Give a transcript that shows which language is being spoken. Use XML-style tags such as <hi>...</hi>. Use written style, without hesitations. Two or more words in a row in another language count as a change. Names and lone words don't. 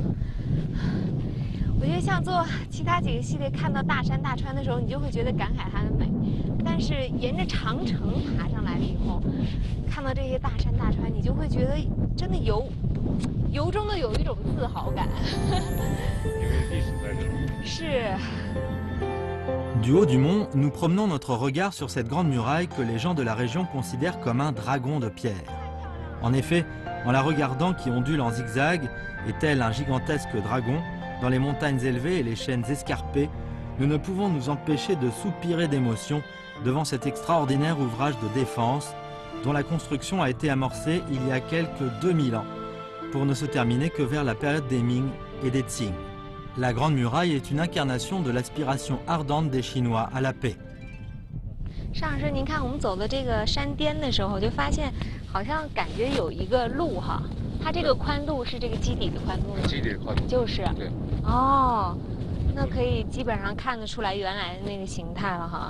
<zh>我觉得像做其他几个系列，看到大山大川的时候，你就会觉得感慨它的美。但是沿着长城爬上来了以后，看到这些大山大川，你就会觉得真的由衷的有一种自豪感。因为历史在这里。是。</zh> <fr>Du haut du mont, nous promenons notre regard sur cette grande muraille que les gens de la région considèrent comme un dragon de pierre. En effet, en la regardant qui ondule en zigzag, et tel un gigantesque dragon, dans les montagnes élevées et les chaînes escarpées, nous ne pouvons nous empêcher de soupirer d'émotion devant cet extraordinaire ouvrage de défense dont la construction a été amorcée il y a quelques 2000 ans, pour ne se terminer que vers la période des Ming et des Qing. La Grande Muraille est une incarnation de l'aspiration ardente des Chinois à la paix.</fr> <zh>尚老师，您看我们走的这个山巅的时候，就发现好像感觉有一个路哈，它这个宽度是这个基底的宽度吗？基底的宽度就是。对。哦，那可以基本上看得出来原来的那个形态了哈。</zh>